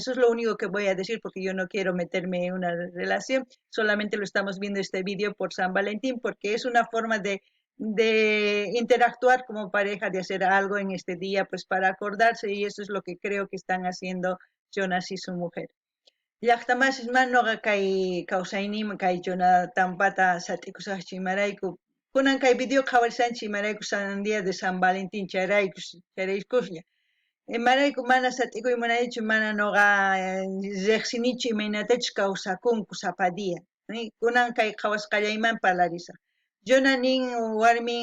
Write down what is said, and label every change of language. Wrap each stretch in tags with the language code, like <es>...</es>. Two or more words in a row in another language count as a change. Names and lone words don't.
<es>Eso es lo único que voy a decir porque yo no quiero meterme en una relación. Solamente lo estamos viendo este vídeo por San Valentín porque es una forma de interactuar como pareja, de hacer algo en este día, pues para acordarse y eso es lo que creo que están haciendo Jonas y su mujer.</es> <qu>Llaqtamasisman noqa kay kawsayniyman kay chuna tampata sat'ikusaqchu imarayku kunan kay video qhawarishanchik imarayku San Día de San Valentín chayraykuslla imarayku mana sat'ikuymunaychu mana noqa riqsinichu imaynatachus kawsakunku sapa día kunan kay qhawasqallayman parlarisaq Jona nin warmin</qu>